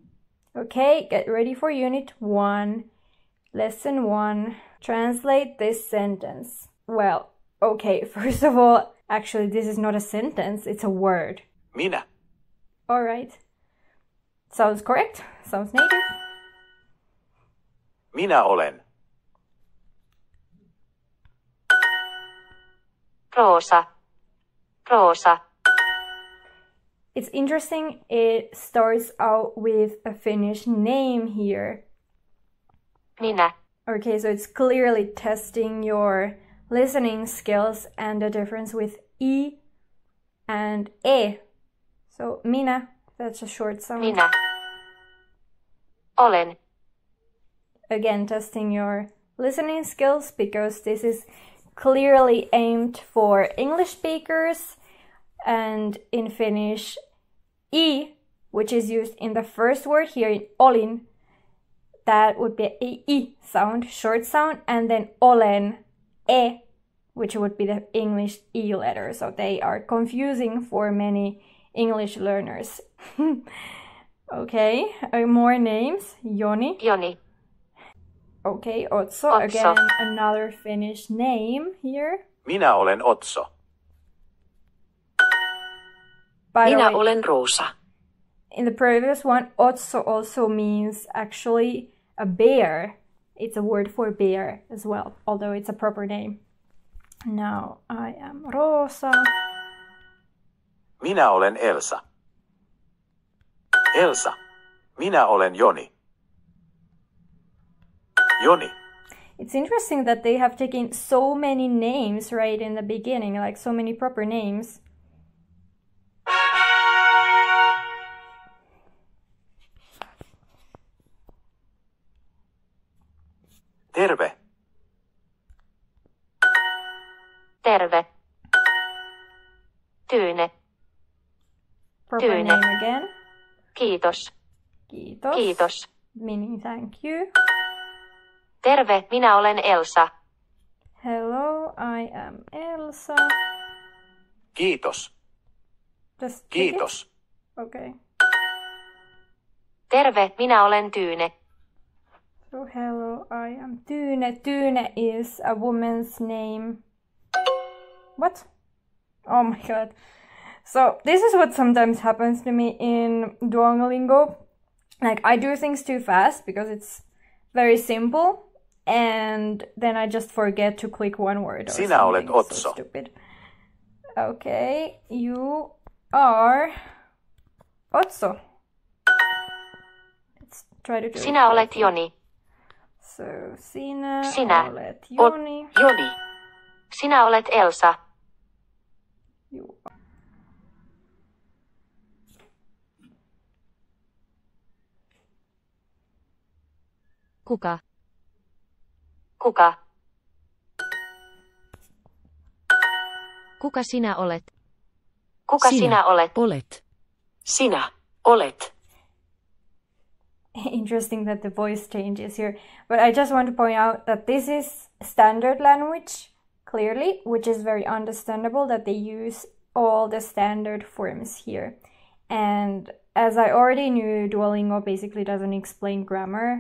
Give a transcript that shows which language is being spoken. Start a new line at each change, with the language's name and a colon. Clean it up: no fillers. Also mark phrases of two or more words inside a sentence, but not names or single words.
English: Okay, get ready for Unit 1, Lesson 1. Translate this sentence. Well, okay, first of all, actually this is not a sentence, it's a word.
Finnish: Minä.
English: Alright. Sounds correct, sounds native.
Finnish: Minä olen. Roosa. Roosa.
English: It's interesting, it starts out with a Finnish name here.
Finnish: Minä.
English: Okay, so it's clearly testing your listening skills and the difference with I and E. So, minä, that's a short sound.
Finnish: Minä. Olen.
English: Again, testing your listening skills because this is clearly aimed for English speakers. And in Finnish, I, which is used in the first word here in olin, that would be a I sound, short sound, and then olen, E, which would be the English E letter. So they are confusing for many English learners. Okay, more names. Joni. Joni. Okay, Otso. Otso. Again, another Finnish name here.
Finnish: Minä olen Otso.
English: By the
Finnish: Minä
English: way,
Finnish: olen Roosa.
English: in the previous one, Otso also means actually a bear. It's a word for bear as well, although it's a proper name. Now I am Rosa.
Finnish: Minä olen Elsa. Elsa. Minä olen Joni. Joni.
English: It's interesting that they have taken so many names right in the beginning, like so many proper names.
Finnish: Terve. Terve. Tyyne.
English: Proper Tyyne. name again.
Finnish: Kiitos. Kiitos. Kiitos.
English: Meaning thank you.
Finnish: Terve, minä olen Elsa.
English: Hello, I am Elsa.
Finnish: Kiitos.
English: Just
Finnish: Kiitos.
English: Okay.
Finnish: Terve, minä olen Tyyne.
English: So hello, I am Tyyne. Tyyne is a woman's name. What? Oh my god. So this is what sometimes happens to me in Duolingo. Like, I do things too fast because it's very simple, and then I just forget to click one word or
Finnish: Sinä olet
English: something. Otso. So stupid. Okay, you are Otso. Let's try to do it.
Finnish: Sinä olet Joni. So, sinä olet olet Joni. Joni. Sinä olet Elsa.
English: You.
Finnish: Kuka? Kuka? Kuka sinä olet? Kuka sinä olet? Olet. Sinä olet.
English: Interesting that the voice changes here. But I just want to point out that this is standard language, clearly, which is very understandable that they use all the standard forms here. And as I already knew, Duolingo basically doesn't explain grammar.